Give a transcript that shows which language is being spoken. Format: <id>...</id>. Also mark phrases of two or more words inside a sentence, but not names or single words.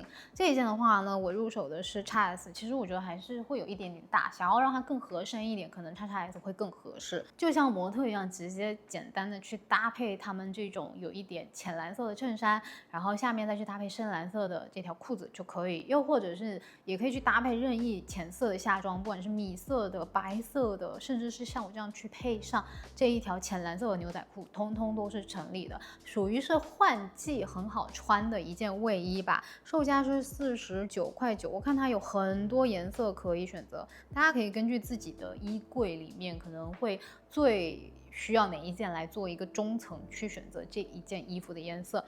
<zh>這一件的話呢，我入手的是 XS， 其實我覺得還是會有一點點大，想要讓它更合身一點，可能 XS 會更合適。就像模特一樣，直接簡單的去搭配他們這種有一點淺藍色的襯衫，然後下面再去搭配深藍色的這條褲子就可以。又或者是也可以去搭配任意淺色的下裝，不管是米色的、白色的，甚至是像我這樣去配上這一條淺藍色的牛仔褲，通通都是成立的，屬於是換季很好穿的一件衛衣吧。售價是49.9塊，我看它有很多顏色可以選擇，大家可以根據自己的衣櫃裡面可能會最需要哪一件來做一個中層去選擇這一件衣服的顏色。</zh>